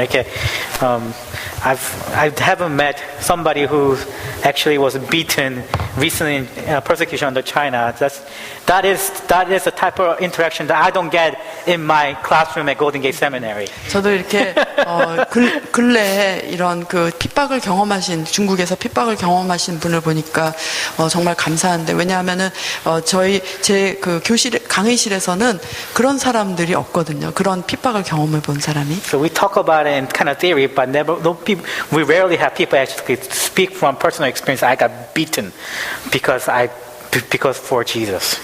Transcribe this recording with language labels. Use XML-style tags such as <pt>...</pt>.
<ko>이렇게</ko> <en>I haven't met somebody who actually was beaten recently in persecution under China. That is the type of interaction that I don't get in my classroom at Golden Gate Seminary.</en> <ko>저도 이렇게 근래에 이런 그 핍박을 경험하신, 중국에서 핍박을 경험하신 분을 보니까 정말 감사한데, 왜냐하면은 제 그 강의실에서는 그런 사람들이 없거든요. 그런 핍박을 경험해 본 사람이.</ko> <en>So we talk about it in kind of theory, but we rarely have people actually speak from personal experience. I got beaten because for Jesus.</en>